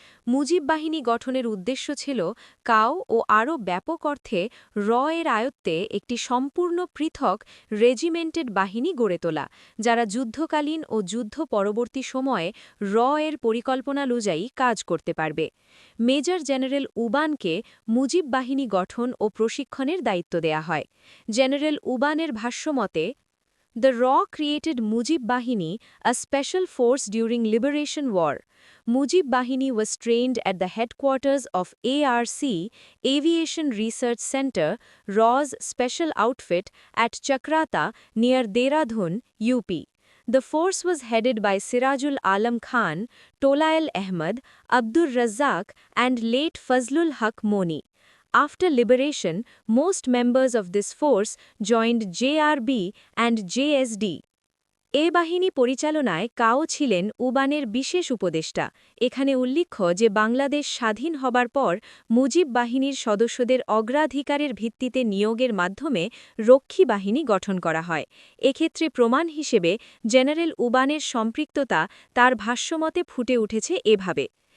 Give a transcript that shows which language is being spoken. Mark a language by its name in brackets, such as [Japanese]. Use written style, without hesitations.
[Bangla] মুজিব বাহিনী গঠনের উদ্দেশ্য ছিল কাও ও আরও ব্যাপক অর্থে এর আয়ত্তে একটি সম্পূর্ণ পৃথক রেজিমেন্টেড বাহিনী গড়ে তোলা, যারা যুদ্ধকালীন ও যুদ্ধ পরবর্তী সময়ে এর পরিকল্পনা অনুযায়ী কাজ করতে পারবে। মেজর জেনারেল উবানকে মুজিব বাহিনী গঠন ও প্রশিক্ষণের দায়িত্ব দেয়া হয়। জেনারেল উবানের ভাষ্যমতে, [English] The RAW created Mujib Bahini, a special force during Liberation War. Mujib Bahini was trained at the headquarters of ARC, Aviation Research Center, RAW's special outfit at Chakrata near Dehradun, UP. The force was headed by Sirajul Alam Khan, Tolail Ahmad, Abdur Razzaq, and late Fazlul Haq Moni. After liberation, most members of this force joined JRB and JSD. [Bangla] এ বাহিনী পরিচালনায় কাও ছিলেন উবানের বিশেষ উপদেষ্টা। এখানে উল্লেখ্য যে বাংলাদেশ স্বাধীন হবার পর মুজিব বাহিনীর সদস্যদের অগ্রাধিকারের ভিত্তিতে নিয়োগের মাধ্যমে রক্ষী বাহিনী গঠন করা হয়। এক্ষেত্রে প্রমাণ হিসেবে জেনারেল উবানের সম্পৃক্ততা তার ভাষ্যমতে ফুটে উঠেছে এভাবে।